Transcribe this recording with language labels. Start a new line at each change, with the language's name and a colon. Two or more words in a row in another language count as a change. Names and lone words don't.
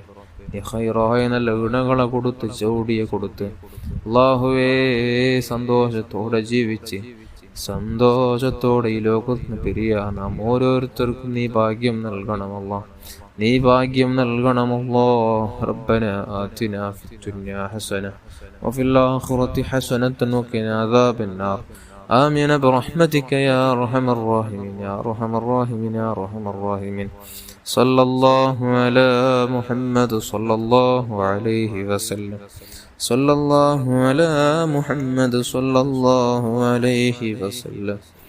Malayalam: നീ ഖൈറായ നല്ല ഇണകളെ കൊടുത്ത്, ജോഡിയെ കൊടുത്ത് അല്ലാഹുവേ സന്തോഷത്തോടെ ജീവിച്ച് സന്തോഷത്തോടെ ഈ ലോകത്തിന് പിരിയാ നാം ഓരോരുത്തർക്കും നീ ഭാഗ്യം നൽകണമല്ലോ. നീ ഭാഗ്യം നൽകണമല്ലോ.
Arabic: ربنا آتنا في الدنيا حسنة وفي الآخرة حسنة وقنا عذاب النار. آمين برحمتك يا أرحم الراحمين يا أرحم الراحمين يا أرحم الراحمين. صلى الله على محمد صلى الله عليه وسلم. صلى الله على محمد صلى الله عليه وسلم.